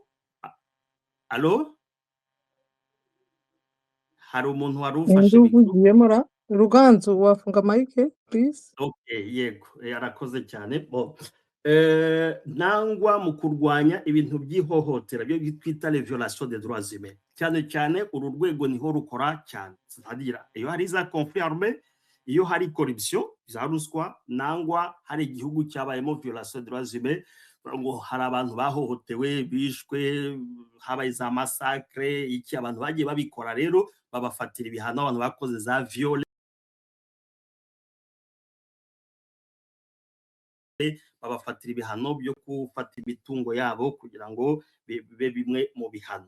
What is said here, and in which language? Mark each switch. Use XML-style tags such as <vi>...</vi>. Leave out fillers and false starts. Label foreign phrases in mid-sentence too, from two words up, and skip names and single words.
<rw>Allo, hari umuntu wari ufashe mikoro Ruganzu, wafunga</rw> <en>mike please?</en> <rw>Okay, yego, arakoze cyane. Nangwa mu kurwanya ibintu by'ihohotera byo twita</rw> <fr>les violations des droits humains,</fr> <rw>cyane uru rwego niho rukora cyane.</rw> <fr>C'est-à-dire</fr> <rw>iyo hari za</rw> <fr>conflit armé,</fr> <rw>iyo hari corruption, za ruswa, nangwa hari igihugu cyabayemo</rw> <fr>violation des droits humains,</fr> <rw>ngo hari abantu bahohotewe, bishwe, habaye za massacre, iki abantu bagiye babikora, rero babafatira ibihano abantu bakoze za viole, babafatira ibihano byo gufata imitungo yabo kugira ngo bibe bimwe mu bihano.</rw>